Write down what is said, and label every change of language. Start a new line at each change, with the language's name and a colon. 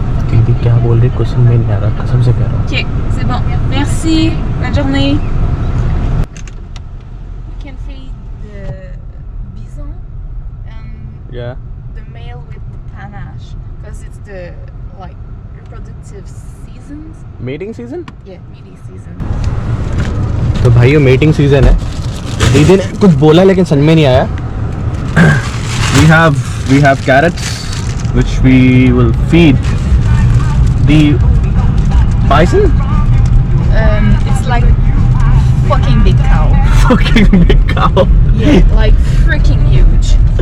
Hindi: दीदी क्या बोल रही, कुछ समझ नहीं आ रहा, कसम से कह रहा हूँ.
French: Ok, c'est bon. Merci. Bonne journée.
English: We can feed the bison and Yeah. the male with the panache because it's the like reproductive seasons. Mating season? Yeah, mating season.
Hindi: तो भाई ये मीटिंग सीजन है. दीदी ने कुछ बोला लेकिन समझ में नहीं आया.
English: We have carrots which we will feed the bison. It's like fucking big cow. Fucking big cow. Yeah, like freaking huge.